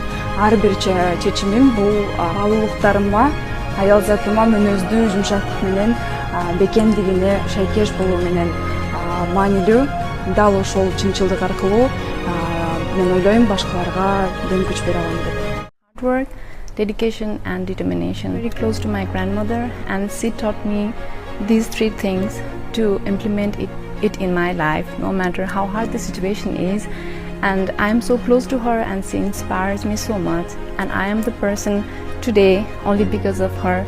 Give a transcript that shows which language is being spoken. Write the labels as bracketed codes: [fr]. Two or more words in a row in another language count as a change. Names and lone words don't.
[ky] Ар бир чечимим бул алуулуктарыма, аял затыма мүнөздүү жумшактык менен бекемдигине шайкеш болуу менен маанилүү. Дал ошол чынчылдык аркылуу мен ойлойм башкаларга дем күч бере алам деп. [en] Hard work, dedication and determination. Very close to my grandmother, and she taught me these 3 things to implement it in my life, no matter how hard the situation is. And I am so close to her, and she inspires me so much. And I am the person today only because of her.